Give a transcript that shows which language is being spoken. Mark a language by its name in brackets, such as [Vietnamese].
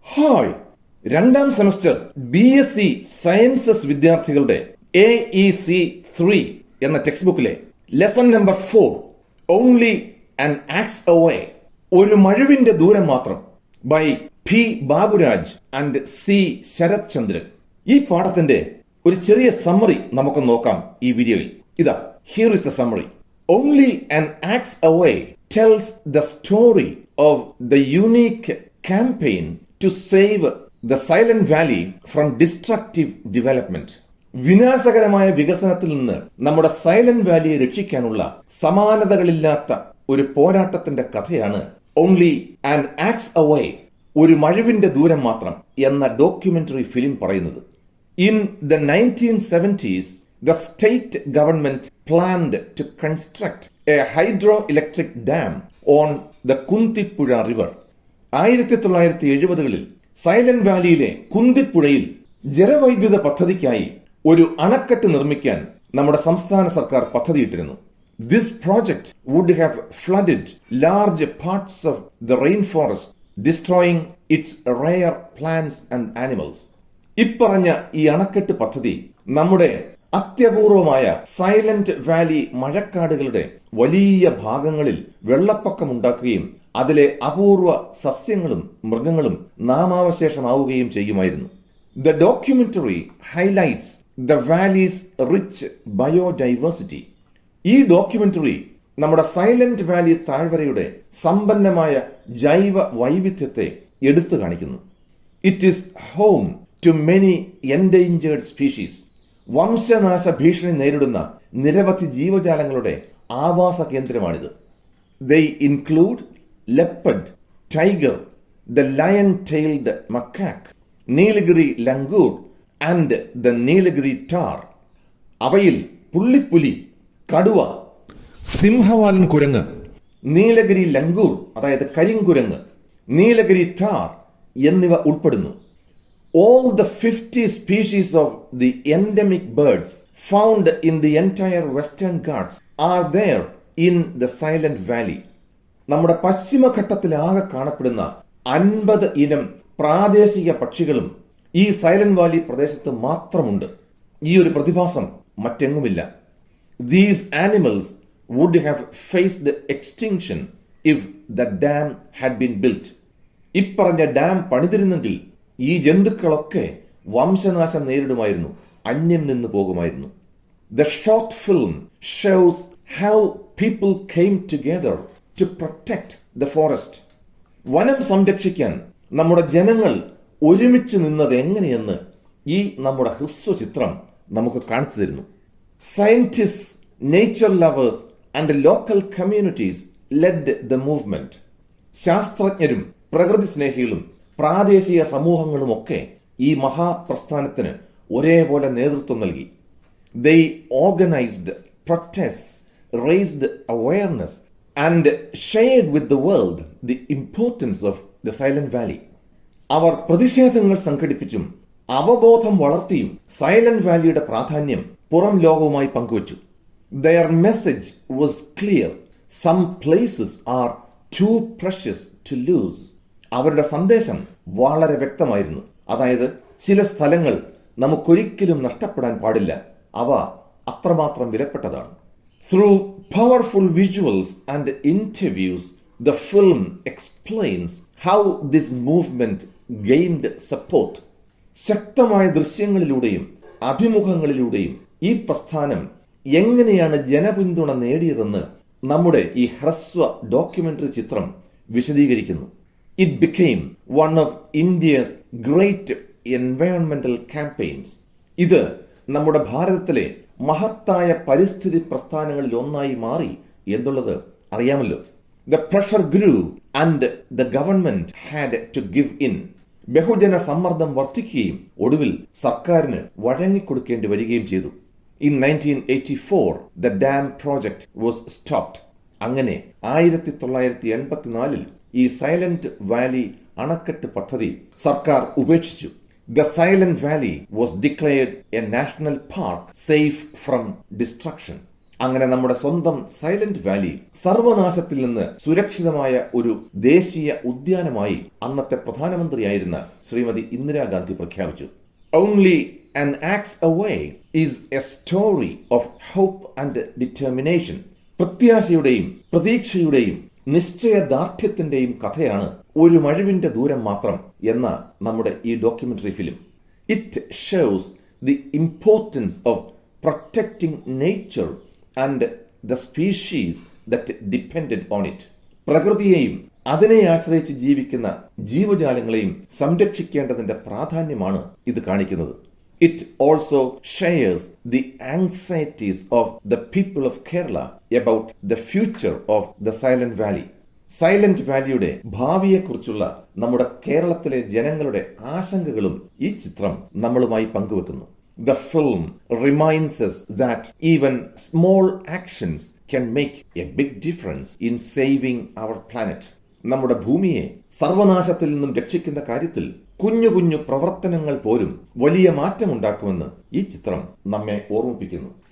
[Malayalam] Hi, രണ്ടാം semester BSc sciences വിദ്യാർത്ഥികളുടെ AEC 3 എന്ന ടെക്സ്റ്റ് ബുക്കിലെ lesson number 4 only an ax away, ഒരു മഴുവിന്റെ ദൂരം മാത്രം, by P. Baburaj and C. Sarath ചന്ദ്രൻ. ഈ പാഠത്തിന്റെ ഒരു ചെറിയ സമ്മറി നമുക്ക് നോക്കാം ഈ വീഡിയോയിൽ. ഇതാ, [English] Here is a summary. Only an axe away tells the story of the unique campaign to save the Silent Valley from destructive development. [Malayalam] വിനാശകരമായ വികസനത്തിൽ നിന്ന് നമ്മുടെ സൈലന്റ് വാലിയെ രക്ഷിക്കാനുള്ള സമാനതകളില്ലാത്ത ഒരു പോരാട്ടത്തിന്റെ കഥയാണ് ഓൺലി ആൻ ആക്സ് അവേ, ഒരു മഴുവിന്റെ ദൂരം മാത്രം എന്ന ഡോക്യുമെന്ററി ഫിലിം പറയുന്നത്. [English] In the 1970s, the state government planned to construct a hydroelectric dam on the Kuntipuzha river. [Malayalam] 1970-കളിൽ silent വാലിയിലെ കുന്തിപ്പുഴയിൽ ജലവൈദ്യുത പദ്ധതിക്കായി ഒരു അണക്കെട്ട് നിർമ്മിക്കാൻ നമ്മുടെ സംസ്ഥാന സർക്കാർ പദ്ധതിയിട്ടിരുന്നു. [English] This project would have flooded large parts of the rainforest, destroying its rare plants and animals. [Malayalam] ഇപ്പറഞ്ഞ ഈ അണക്കെട്ട് പദ്ധതി നമ്മുടെ അത്യപൂർവമായ സൈലന്റ് വാലി മഴക്കാടുകളുടെ വലിയ ഭാഗങ്ങളിൽ വെള്ളപ്പൊക്കമുണ്ടാക്കുകയും അതിലെ അപൂർവ സസ്യങ്ങളും മൃഗങ്ങളും നാമാവശേഷമാവുകയും ചെയ്യുമായിരുന്നു. [English] The documentary highlights the valley's rich biodiversity. [Malayalam] ഈ ഡോക്യുമെന്ററി നമ്മുടെ സൈലന്റ് വാലി താഴ്വരയുടെ സമ്പന്നമായ ജൈവ വൈവിധ്യത്തെ എടുത്തു കാണിക്കുന്നു. [English] It is home to many endangered species. [Malayalam] വംശനാശ ഭീഷണി നേരിടുന്ന നിരവധി ജീവജാലങ്ങളുടെ ആവാസ കേന്ദ്രമാണിത്. [English] They include leopard, tiger, the lion-tailed macaque, Nilgiri langur and the Nilgiri tahr. [Malayalam] അവയിൽ പുള്ളിപ്പുലി, കടുവ, സിംഹവാലൻ കുരങ്ങ്, നീലഗിരി ലങ്കൂർ അതായത് കരിങ്കുരങ്ങ്, നീലഗിരി ടാർ എന്നിവ ഉൾപ്പെടുന്നു. [English] All the 50 species of the endemic birds found in the entire Western Ghats are there in the Silent Valley. [Malayalam] നമ്മുടെ പശ്ചിമഘട്ടത്തിലാകെ കാണപ്പെടുന്ന 50 ഇനം പ്രാദേശിക പക്ഷികളും ഈ സൈലന്റ് വാലി പ്രദേശത്ത് മാത്രമുണ്ട്. ഈ ഒരു പ്രതിഭാസം മറ്റെങ്ങുമില്ല. [English] These animals would have faced extinction if the dam had been built. [Malayalam] ഇപ്പറഞ്ഞ ഡാം പണിതിരുന്നെങ്കിൽ ഈ ജന്തുക്കളൊക്കെ വംശനാശം നേരിടുമായിരുന്നു, അന്യം നിന്ന് പോകുമായിരുന്നു. [English] The short film shows how people came together to protect the forest. [Malayalam] വനം സംരക്ഷിക്കാൻ നമ്മുടെ ജനങ്ങൾ ഒരുമിച്ച് നിന്നത് എങ്ങനെയെന്ന് ഈ നമ്മുടെ ഹ്രസ്വചിത്രം നമുക്ക് കാണിച്ചു തരുന്നു. [English] Scientists, nature lovers and local communities led the movement. [Malayalam] ശാസ്ത്രജ്ഞരും പ്രകൃതി സ്നേഹികളും പ്രാദേശിക സമൂഹങ്ങളുമൊക്കെ ഈ മഹാപ്രസ്ഥാനത്തിന് ഒരേപോലെ നേതൃത്വം നൽകി. [English] They organized protests, raised awareness and shared with the world the importance of the Silent Valley. [Malayalam] അവർ പ്രതിഷേധങ്ങൾ സംഘടിപ്പിച്ചും അവബോധം വളർത്തിയും സൈലന്റ് വാലിയുടെ പ്രാധാന്യം പുറം ലോകവുമായി പങ്കുവച്ചു. [English] Their message was clear. Some places are too precious to lose. [Malayalam] അവരുടെ സന്ദേശം വളരെ വ്യക്തമായിരുന്നു. അതായത്, ചില സ്ഥലങ്ങൾ നമുക്കൊരിക്കലും നഷ്ടപ്പെടാൻ പാടില്ല, അവ അത്രമാത്രം വിലപ്പെട്ടതാണ്. [English] Through powerful visuals and interviews, the film explains how this movement gained support. [Malayalam] ശക്തമായ ദൃശ്യങ്ങളിലൂടെയും അഭിമുഖങ്ങളിലൂടെയും ഈ പ്രസ്ഥാനം എങ്ങനെയാണ് ജനപിന്തുണ നേടിയതെന്ന് നമ്മുടെ ഈ ഹ്രസ്വ ഡോക്യുമെന്ററി ചിത്രം വിശദീകരിക്കുന്നു. [English] It became one of India's great environmental campaigns. [Malayalam] ഇത് നമ്മുടെ ഭാരതത്തിലെ മഹത്തായ പരിസ്ഥിതി പ്രസ്ഥാനങ്ങളിൽ ഒന്നായി മാറി എന്നുള്ളത് അറിയാമല്ലോ. [English] The pressure grew and the government had to give in. [Malayalam] ബഹുജന സമ്മർദ്ദം വർദ്ധിക്കുകയും ഒടുവിൽ സർക്കാരിന് വഴങ്ങിക്കൊടുക്കേണ്ടി വരികയും ചെയ്തു. [English] In 1984, the dam project was stopped. [Malayalam] അങ്ങനെ 1984 ഈ സൈലന്റ് വാലി അണക്കെട്ട് പദ്ധതി സർക്കാർ ഉപേക്ഷിച്ചു. [English] The Silent Valley was declared a national park safe from destruction. [Malayalam] അങ്ങനെ നമ്മുടെ സ്വന്തം സൈലന്റ് വാലി സർവനാശത്തിൽ നിന്ന് സുരക്ഷിതമായ ഒരു ദേശീയ ഉദ്യാനമായി അന്നത്തെ പ്രധാനമന്ത്രിയായിരുന്ന ശ്രീമതി ഇന്ദിരാഗാന്ധി പ്രഖ്യാപിച്ചു. [English] Only an axe away is a story of hope and determination. [Malayalam] പ്രത്യാശയുടെയും പ്രതീക്ഷയുടെയും നിശ്ചയദാർഢ്യത്തിന്റെയും കഥയാണ് ഒരു മഴവിന്റെ ദൂരം മാത്രം എന്ന നമ്മുടെ ഈ documentary film. [English] It shows the importance of protecting nature and the species that depended on it. [Malayalam] പ്രകൃതിയെയും അതിനെ ആശ്രയിച്ച് ജീവിക്കുന്ന ജീവജാലങ്ങളെയും സംരക്ഷിക്കേണ്ടതിന്റെ പ്രാധാന്യമാണ് ഇത് കാണിക്കുന്നത്. [English] It also shares the anxieties of the people of Kerala about the future of the Silent Valley. [Malayalam] Silent വാലിയുടെ ഭാവിയെക്കുറിച്ചുള്ള നമ്മുടെ കേരളത്തിലെ ജനങ്ങളുടെ ആശങ്കകളും ഈ ചിത്രം നമ്മളുമായി പങ്കുവെക്കുന്നു. [English] The film reminds us that even small actions can make a big difference in saving our planet. [Malayalam] നമ്മുടെ ഭൂമിയെ സർവനാശത്തിൽ നിന്നും രക്ഷിക്കുന്ന കാര്യത്തിൽ കുഞ്ഞു കുഞ്ഞു പ്രവർത്തനങ്ങൾ പോലും വലിയ മാറ്റമുണ്ടാക്കുമെന്ന് ഈ ചിത്രം നമ്മെ ഓർമ്മിപ്പിക്കുന്നു.